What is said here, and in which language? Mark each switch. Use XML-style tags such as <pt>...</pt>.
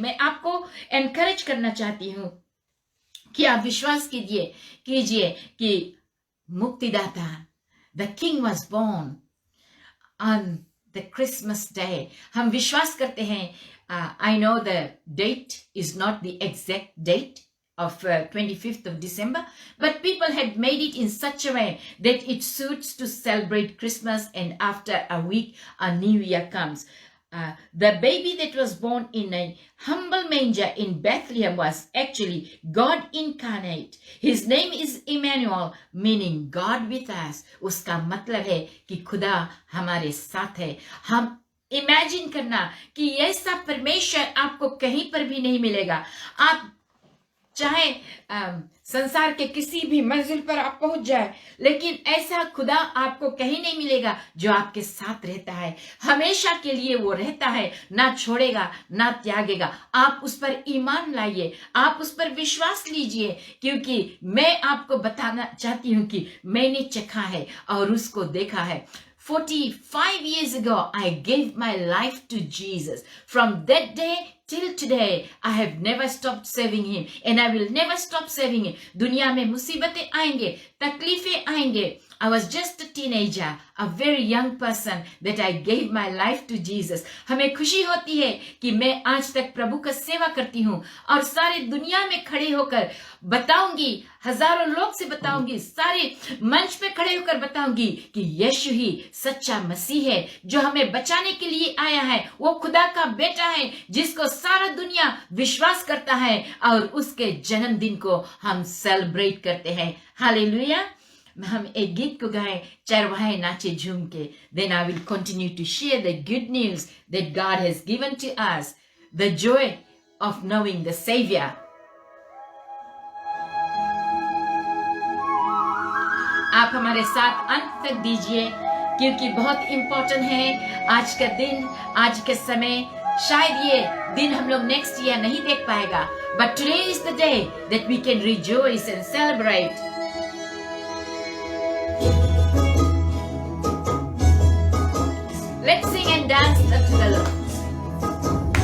<hi>मैं आपको encourage करना चाहती हूँ कि आप विश्वास कीजिए कि मुक्तिदाता,</hi> <en>the king was born on the Christmas day.</en> <hi>हम विश्वास करते हैं.</hi> <en>I know the date is not the exact date of 25th of December, but people had made it in such a way that it suits to celebrate Christmas, and after a week a new year comes. The baby that was born in a humble manger in Bethlehem was actually God incarnate. His name is Emmanuel, meaning God with us.</en> <hi>उसका मतलब है कि खुदा हमारे साथ है. हम imagine करना कि ऐसा परमेश्वर आपको कहीं पर भी नहीं मिलेगा. आप चाहे संसार के किसी भी मंजिल पर आप पहुंच जाए, लेकिन ऐसा खुदा आपको कहीं नहीं मिलेगा जो आपके साथ रहता है. हमेशा के लिए वो रहता है, ना छोड़ेगा ना त्यागेगा. आप उस पर ईमान लाइए, आप उस पर विश्वास लीजिए, क्योंकि मैं आपको बताना चाहती हूँ कि मैंने चखा है और उसको देखा है.</hi> <en>45 years ago, I gave my life to Jesus. From that day till today, I have never stopped serving Him, and I will never stop serving Him.</en> <hi>दुनिया में मुसीबतें आएंगे, तकलीफें आएंगे.</hi> <en>I was just a teenager, a very young person, that I gave my life to Jesus.</en> <hi>हमें खुशी होती है कि मैं आज तक प्रभु का सेवा करती हूँ और सारे दुनिया में खड़े होकर बताऊंगी, हजारों लोग से बताऊंगी, सारे मंच पे खड़े होकर बताऊंगी कि यीशु ही सच्चा मसीह है जो हमें बचाने के लिए आया है. वो खुदा का बेटा है जिसको सारा दुनिया विश्वास करता है और उसके जन्मदिन को हम सेलिब्रेट करते हैं. हालेलुया. हम एक गीत को गाएं, चरवाहे नाचे झूम के.</hi> <en>Then I will continue to share the good news that God has given to us, the joy of knowing the Savior.</en> <hi>आप हमारे साथ अंत तक दीजिए, क्योंकि बहुत इम्पोर्टेंट है आज का दिन, आज के समय. शायद ये दिन हम लोग नेक्स्ट ईयर नहीं देख पाएगा,</hi> <en>but today is the day that we can rejoice and celebrate. Let's sing and dance to the Lord.</en>